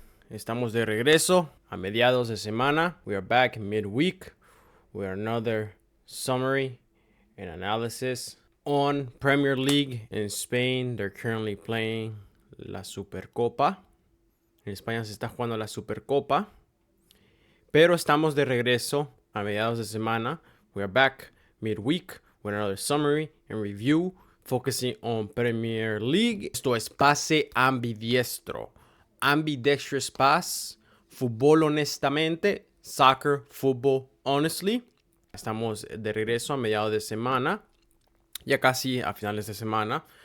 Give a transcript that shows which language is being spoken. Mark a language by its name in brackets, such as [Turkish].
[Spanish] Estamos de regreso a mediados de semana. [English] We are back midweek with another summary and analysis on Premier League in Spain. They're currently playing la Supercopa. [Spanish] En España se está jugando la Supercopa. Pero estamos de regreso a mediados de semana. [English] We are back midweek with another summary and review focusing on Premier League. [Spanish] Esto es pase ambidiestro. [English] Ambidextrous pass. [Spanish] Fútbol honestamente. [English] Soccer, football honestly. [Spanish] Estamos de regreso a mediados de semana. Ya casi a finales de semana.